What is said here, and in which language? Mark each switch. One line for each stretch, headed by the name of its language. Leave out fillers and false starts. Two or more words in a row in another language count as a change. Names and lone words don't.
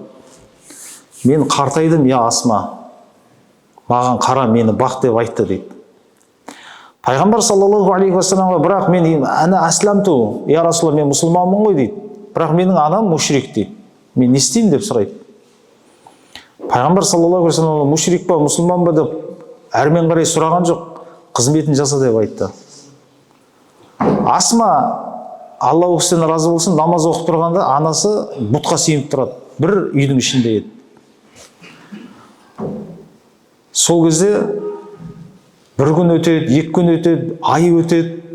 Kazakh: Мен қартайдым, я Асма, маған қара, мені бақ деп айтты дейді. Пайғамбар
Arabic: صلى الله عليه وسلم,
Kazakh: бірақ мен
Arabic: أنا أسلمت يا رسول الله,
Kazakh: мен мұсылманмын ғой дейді. Бірақ менің анам мушрик дейді. Мен не істеймін деп сұрайды. Пайғамбар
Arabic: صلى الله عليه وسلم
Kazakh: мушрик па, мұсылман ба деп әрмен қарай сұраған жоқ, қызметін жаса деп айтты. Асма, Алла өксіден разы болсын, намаз оқып тұрғанда анасы бұтқа сүйеніп тұрады. Бір үйдің ішінде еді. Сол кезде бір күн өтеді, екі күн өтеді, ай өтеді.